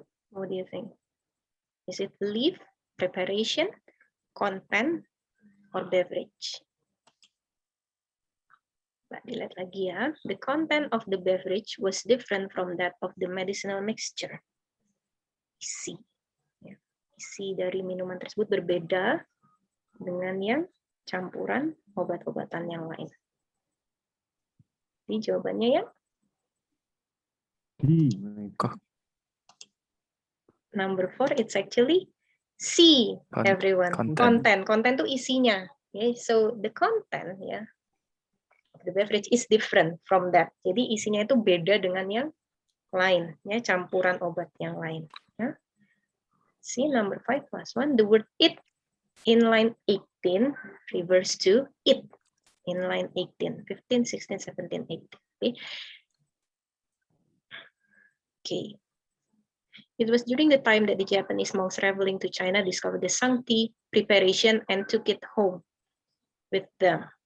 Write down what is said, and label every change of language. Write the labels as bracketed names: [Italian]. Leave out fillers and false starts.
[English] What do you think? Is it leaf, preparation, content, or beverage? [Indonesian] Dilihat lagi ya. [English] The content of the beverage was different from that of the medicinal mixture. [Indonesian] Isi. Ya. Isi dari minuman tersebut berbeda dengan yang campuran obat-obatan yang lain. Jadi jawabannya ya? [English] Number 4, it's actually C, everyone. Content. [Indonesian] Content itu isinya. [English] Okay, so the content ya. The beverage is different from that. [Indonesian] Jadi isinya itu beda dengan yang lain, ya, campuran obat yang lain. Ya. [English] See number 5 plus 1. The word it in line 18 reverse to it in line 18, 15, 16, 17, 18. Okay. Okay. It was during the time that the Japanese monks traveling to China discovered the Sang tea preparation and took it home with them.